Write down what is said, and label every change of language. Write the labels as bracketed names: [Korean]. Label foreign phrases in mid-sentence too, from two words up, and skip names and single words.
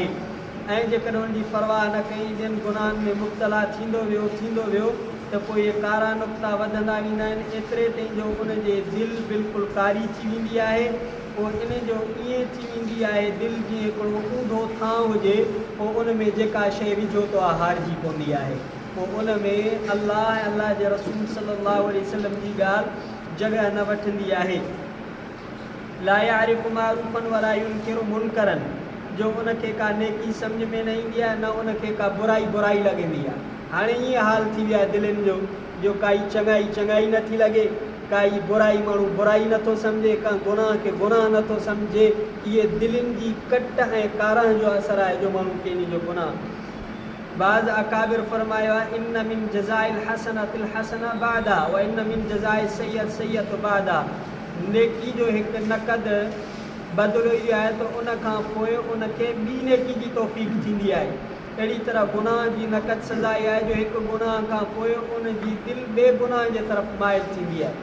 [Sindhi] ऐं जेकॾहिं उनजी परवाह न कई, ॿियनि गुनाहनि में मुब्तला थींदो वियो त पोइ इहे कारा नुक़्ता वधंदा वेंदा आहिनि, एतिरे ताईं जो उनजे दिलि बिल्कुलु कारी थी वेंदी आहे। पोइ इन जो ईअं थी वेंदी आहे दिलि जीअं हिकिड़ो ऊंधो थांव हुजे, पोइ उन में जेका शइ विझो त उहा हारजी पवंदी आहे। पोइ उन में अल्लाह ऐं अल्लाह जे रसूल [Arabic] صلى الله عليه وسلم [Sindhi] जी ॻाल्हि जॻह न वठंदी आहे। [Arabic] لا يعرف معروفا ولا ينكر منكرا, [Sindhi] जो उनखे का नेकी सम्झ में न ईंदी आहे, न उनखे का बुराई लॻंदी आहे। हाणे ईअं हाल थी वियो आहे दिलनि जो काई चङाई नथी लॻे, काई बुराई माण्हू बुराई नथो सम्झे, का गुनाह खे गुनाह नथो सम्झे। इहे दिलनि जी कट ऐं काराह जो असरु आहे जो माण्हू खे इन जो गुनाह। बाज़ अकाबिर फरमायो आहे [Arabic] إن من جزاء الحسنة الحسنة بعدها و إن من جزاء سيئة سيئة بعدها, [Sindhi] नेकी जो हिकु नक़द बदिलो इहो आहे त उन खां पोइ उनखे ॿी नेकी जी तौफ़ीक़ थींदी आहे। अहिड़ी तरह गुनाह जी नक़द सज़ा इहा आहे जो हिकु गुनाह खां पोइ उन जी दिलि ॿिए गुनाह जे तरफ़ माइल थींदी आहे।